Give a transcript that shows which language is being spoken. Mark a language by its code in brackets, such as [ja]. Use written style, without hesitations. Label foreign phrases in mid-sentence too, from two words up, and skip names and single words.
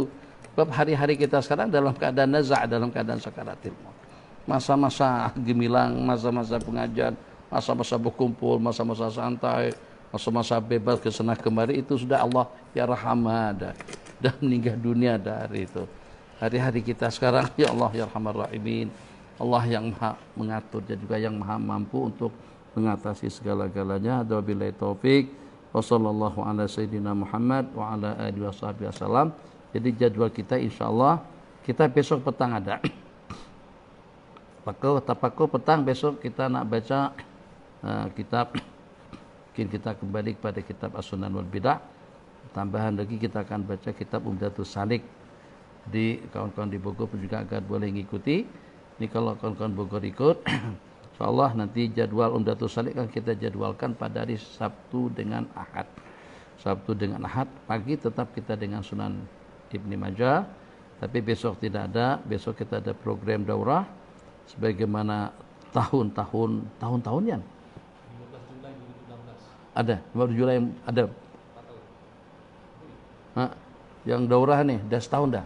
[ms] Sebab hari-hari kita sekarang dalam keadaan nazak, dalam keadaan [ar] سكرات الموت. [ms] Masa-masa gemilang, masa-masa pengajian, masa-masa berkumpul, masa-masa santai, masa-masa bebas ke sana kemari itu sudah Allah ya rahamah dah meninggal dunia dari itu. Hari-hari kita sekarang ya Allah [ar] يا أرحم الراحمين, [ms] Allah yang maha mengatur dan juga yang maha mampu untuk mengatasi segala-galanya. [ar] وبالله التوفيق وصلى الله على سيدنا محمد وعلى آله وسلم. [ms] Jadi jadwal kita insyaallah kita besok petang ada tapaku petang besok kita nak baca kitab, mungkin kita kembali kepada kitab As-Sunan wal Bidah. Tambahan lagi kita akan baca kitab Umdatus Salik. Jadi kawan-kawan di Bogor juga akan boleh mengikuti. Ini kalau kawan-kawan Bogor ikut, insyaallah nanti jadwal Umdatus Salik kan kita jadwalkan pada hari Sabtu dengan Ahad. Sabtu dengan Ahad pagi tetap kita dengan Sunan Ibnu Majah, tapi besok tidak ada. Besok kita ada program daurah sebagaimana tahun-tahunnya. 15 Julai 2016. Ada 15 Julai ada. Yang daurah nih dah setahun dah.